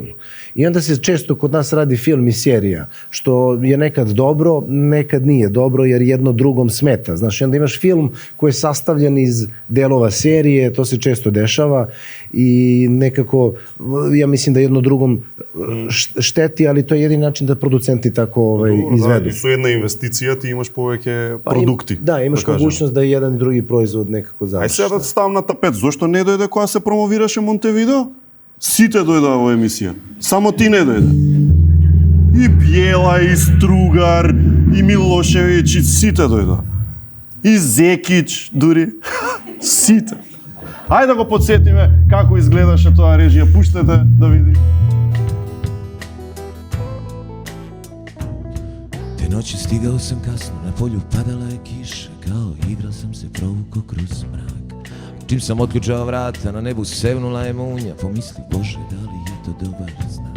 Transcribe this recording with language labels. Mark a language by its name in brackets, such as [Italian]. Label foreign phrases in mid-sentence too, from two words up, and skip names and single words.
[Serbian] I onda se često kod nas radi film i serija, što je nekad dobro, nekad nije dobro, jer jedno drugom smeta. Znaš, onda imaš film koji je sastavljen iz delova serije, to se često dešava i nekako, ja mislim da jedno drugom šteti, ali to je jedini način da producenti tako izvedu. Da, i su jedna investicija, ti imaš [Macedonian] повеќе продукти. Да, имаш [Serbian] mogućnost da jedan [Macedonian] и други производ некако завршиш. Ај сега да ставам на тапет, зошто не дојде кога се промовираше Монтевидео? Сите дојдоа во емисија. Само ти не дојде. И Бјела, и Стругар, и Милошевиќ, и сите дојдоа. И Зекич, дури. Сите. Ајде да го подсетиме како изгледаше тоа режија. Пуштете да види. [Serbian] Te noći stigao sam kasno, na polju padala je kiša, kao igrao sam se provukao kroz mrak. Čim sam otključao vrata, na nebu sevnula je munja, pomisli, Bože, da li je to dobar znak?